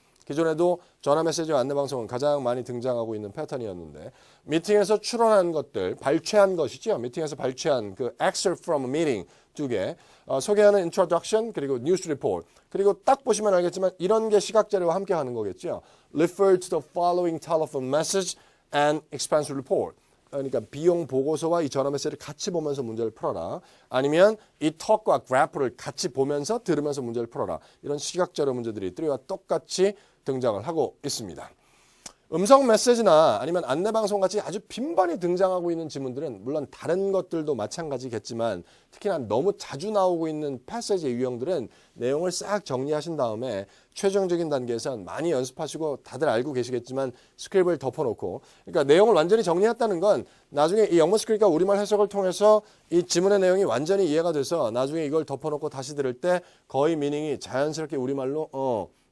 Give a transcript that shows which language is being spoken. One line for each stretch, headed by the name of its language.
Korean: 기존에도 전화 메시지와 안내방송은 가장 많이 등장하고 있는 패턴이었는데 미팅에서 추론한 것들, 발췌한 것이죠. 미팅에서 발췌한 그
English: excerpt from a meeting
Korean: 2개, 소개하는 introduction 그리고 news report, 그리고 딱 보시면 알겠지만 이런 게 시각자료와 함께 하는 거겠죠.
English: Refer to the following telephone message and expense report.
Korean: 그러니까 비용 보고서와 이 전화 메시지를 같이 보면서 문제를 풀어라. 아니면 이 톡과 그래프를 같이 보면서 들으면서 문제를 풀어라. 이런 시각자료 문제들이 3와 똑같이 등장을 하고 있습니다. 음성 메시지나 아니면 안내방송 같이 아주 빈번히 등장하고 있는 지문들은 물론 다른 것들도 마찬가지겠지만 특히나 너무 자주 나오고 있는 패시지의 유형들은 내용을 싹 정리하신 다음에 최종적인 단계에선 많이 연습하시고 다들 알고 계시겠지만 스크립트를 덮어놓고, 그러니까 내용을 완전히 정리했다는 건 나중에 이 영문 스크립트가 우리말 해석을 통해서 이 지문의 내용이 완전히 이해가 돼서 나중에 이걸 덮어놓고 다시 들을 때 거의 미닝이 자연스럽게 우리말로